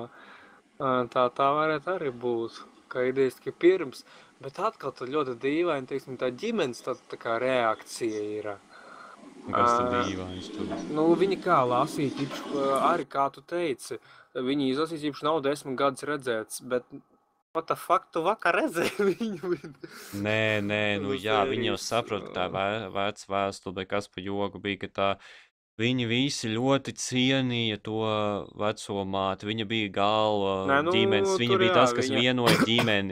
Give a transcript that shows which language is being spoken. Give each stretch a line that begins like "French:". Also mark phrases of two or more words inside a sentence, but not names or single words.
Latvian: Tā varētu arī būt, kā idejiski pirms. Bet atkal tad ļoti dīvaini, teiksim, tā ģimenes tā kā reakcija ir. Kas tad dīvainis tur? Nu, viņi kā lasīt, arī kā tu teici, viņi izlasīt, īpaši nav 10 gadus redzēts, bet
English: what the fuck,
Latvian: tu vakar redzēji viņu? Nē, jā, viņi jau saprot, tā vec vēstule, bet kas pa joku bija, ka tā viņi visi ļoti cienīja to veco māti. Viņa bija galva ģimenes, viņa bija tas, kas vienoja ģimeni.